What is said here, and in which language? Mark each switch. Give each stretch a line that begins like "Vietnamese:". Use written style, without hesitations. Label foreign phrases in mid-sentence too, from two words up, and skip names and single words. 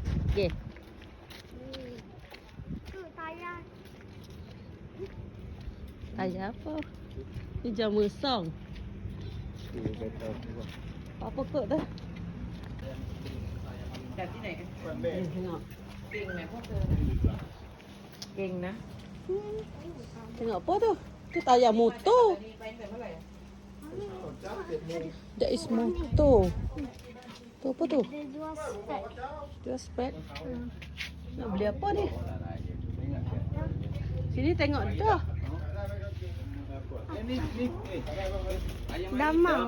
Malay: Okey. Tu tayar. Tayar apa? Ni jamu song. Apa kot tu?
Thai: จากที่ไหนกัน
Malay: Tengok.
Thai: เก่งไหมพวกเธอเก่งนะ
Malay: Tengok apa tu? Tu tayar motor.
Thai: ไปแต่เมื่อไหร่
English: That is motor.
Malay: Tu apa tu? Dia jual spek. Jual spek. Nak beli apa ni? Sini tengok dah. Dah mau.